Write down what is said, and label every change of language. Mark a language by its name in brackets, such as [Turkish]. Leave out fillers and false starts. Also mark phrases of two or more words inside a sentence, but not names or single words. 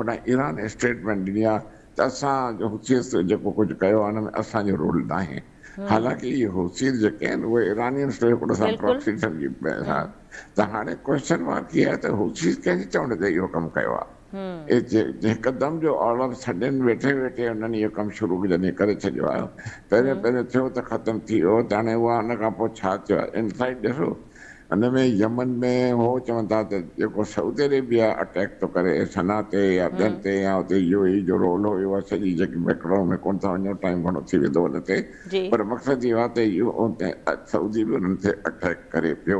[Sindhi] होॾां ईरान स्टेटमेंट ॾिनी आहे त असां हूसीस जेको कुझु कयो आहे हुन में असांजो रोल न आहे। हालांकि इहे हूसीस जेके आहिनि उहे ईरानियन जो हिकिड़ो सां प्रॉक्सी सम्झी पिया त हाणे [English] question mark [Sindhi] इहा आहे त हूसीस कंहिंजे चवण ते इहो कमु कयो आहे? हिकदमि जो [English] all of sudden [Sindhi] वेठे हुननि इहो कमु शुरू जॾहिं करे छॾियो आहे, पहिरियों थियो त ख़तमु थी वियो, त हाणे उहा हुन खां पोइ छा थियो आहे इनसाइड ॾिसो। हुन में यमन में हो चवनि था त जेको सऊदी अरेबिया अटैक थो करे सना ते या ॿियनि ते या हुते यूएई जो रोल हुयो आहे सॼी जेकी बैकग्राउंड में कोन था वञो, टाइम घणो थी वेंदो हुन ते, पर मक़सदु इहो आहे त इहो सऊदी बि हुननि ते अटैक करे पियो।